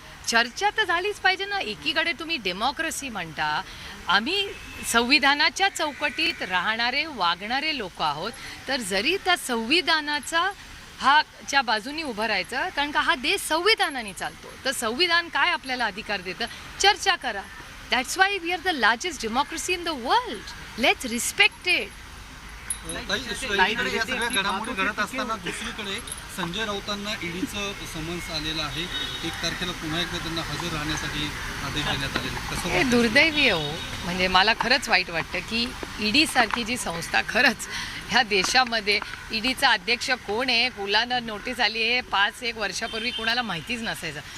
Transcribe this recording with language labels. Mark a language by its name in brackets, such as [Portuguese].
[Marathi] चर्चा तर झालीच पाहिजे ना. एकीकडे तुम्ही डेमोक्रेसी म्हणता, आम्ही संविधानाच्या चौकटीत राहणारे वागणारे लोक आहोत, तर जरी त्या संविधानाचा च्या बाजूनी उभं राहायचं, कारण का हा देश संविधानाने चालतो. तर संविधान काय आपल्याला अधिकार देतं? चर्चा करा. [English] That's why we are the largest democracy in the world. Let's respect it. [Marathi] एकीकडे या सगळ्या घडामोडी घडत असताना दुसरीकडे संजय राऊतांना ईडीचं समन्स आलेलं आहे. 1 तारखेला पुन्हा एकदा त्यांना हजर राहण्यासाठी आदेश देण्यात आलेले. कसं हे दुर्दैवी हो. म्हणजे मला खरंच वाईट वाटतं की ED सारखी जी संस्था, खरंच ह्या देशामध्ये EDचा अध्यक्ष कोण आहे, कुणाला नोटीस आली आहे 5-1 वर्षापूर्वी कुणाला माहितीच नसायचं.